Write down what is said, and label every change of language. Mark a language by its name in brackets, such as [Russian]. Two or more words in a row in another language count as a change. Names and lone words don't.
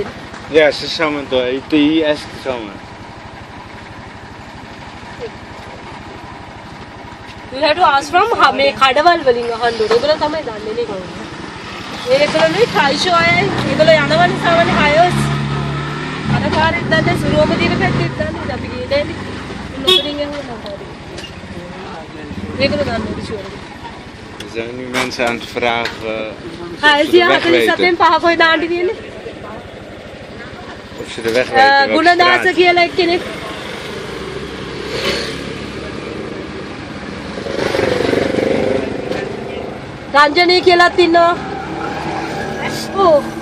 [English] Yes, there's someone there. He asked someone. You have to ask from [Sinhala] මේ කඩවල් වලින් අහන්න ඕනේ. ඒගොල්ලෝ තමයි දන්නේ නේ කවුද. ඒගොල්ලෝ නේ ට්‍රයිෂෝ අය. ඒගොල්ලෝ යනවනේ සාමාන්‍ය හයර්ස්. අර පාරෙත් දන්නේ සුරුවම දින පැත්තෙත් දන්නේ. අපි ගියේ නෑනේ. නොකරින් යනවා නේද? ඒගොල්ලෝ දන්නේ ෂුවර්. [Dutch] Er zijn nu mensen aan het vragen [Sinhala] Is die 47 පහ කොයි දාන්න තියෙන්නේ? [Dutch] of ze de weg weten. welke ගුණදාස straat. [Sinhala] කියලා එක්කෙනෙක්. රංජනී කියලාත් ඉන්නවා. ඔව්.